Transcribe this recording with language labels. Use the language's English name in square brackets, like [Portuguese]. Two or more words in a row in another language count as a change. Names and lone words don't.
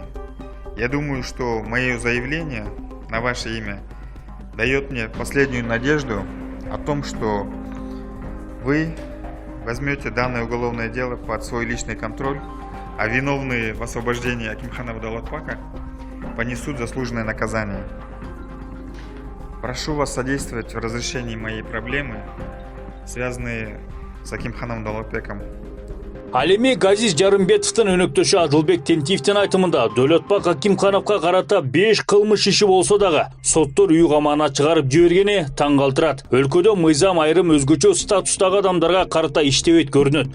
[Russian] Я думаю, что мое заявление на ваше имя дает мне последнюю надежду о том, что вы возьмете данное уголовное дело под свой личный контроль, а виновные в освобождении Акимханова Далатпака понесут заслуженное наказание. Прошу вас содействовать в разрешении моей проблемы, связанные с Акимхановым Далатбеком. [Kyrgyz] Ал эми Газиз Жарымбетовдун өнөктөшү Адылбек Тентиевдин айтымында Далатбек Акимхановго карата 5 кылмыш иши болсо дагы соттор үй камагына чыгарып жибергени таң калтырат. Өлкөдө мыйзам айрым өзгөчө статустагы адамдарга карата иштебейт көрүнөт.